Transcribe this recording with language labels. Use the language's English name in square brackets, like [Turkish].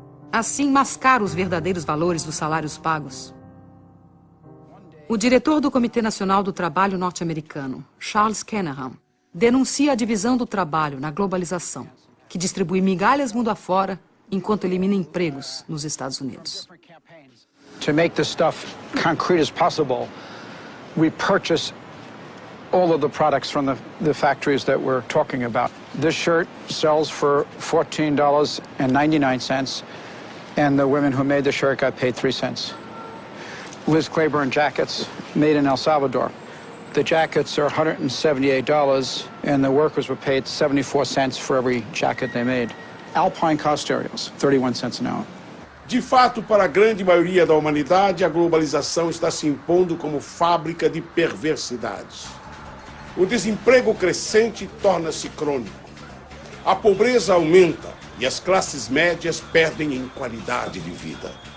[Portuguese] Assim, mascara os verdadeiros valores dos salários pagos. O diretor do Comitê Nacional do Trabalho norte-americano, Charles Kenahan, denuncia a divisão do trabalho na globalização, que distribui migalhas mundo afora enquanto elimina empregos nos Estados Unidos. [English] To make this stuff concrete as possible, we purchase all of the products from the factories that we're talking about. This shirt sells for $14.99, and the women who made the shirt got paid 3 cents. Liz Claiborne jackets made in El Salvador. The jackets are $178, and the workers were paid 74 cents for every jacket they made. Alpine car stereos, 31 cents an hour. [Portuguese] De fato, para a grande maioria da humanidade, a globalização está se impondo como fábrica de perversidades. O desemprego crescente torna-se crônico. A pobreza aumenta e as classes médias perdem em qualidade de vida.